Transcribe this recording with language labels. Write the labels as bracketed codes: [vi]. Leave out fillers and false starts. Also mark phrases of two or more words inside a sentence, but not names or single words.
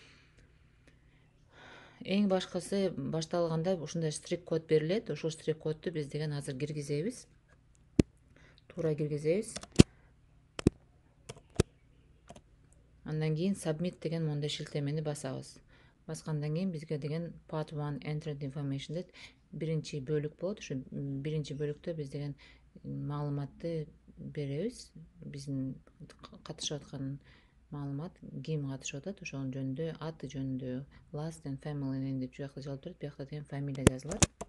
[ky] Эң башкысы башталганда ушундай штрих код берилет. Ошол штрих кодду биз деген азыр киргизебиз. Туура киргизебиз. Андан кийин submit деген мондай шилтемени басабыз. Баскандан кийин бизге деген [en] part 1 entered information [ky] деп биринчи бөлүк болот. Ошо биринчи бөлүктө биз деген маалыматты беребиз. Биздин катышып аткан маалымат, ким катышып атат, ошонун жөнүндө, аты жөнүндө, [en] last and family name [ky] деп жакта жазылып турат. Буякта деген фамилия жазылат.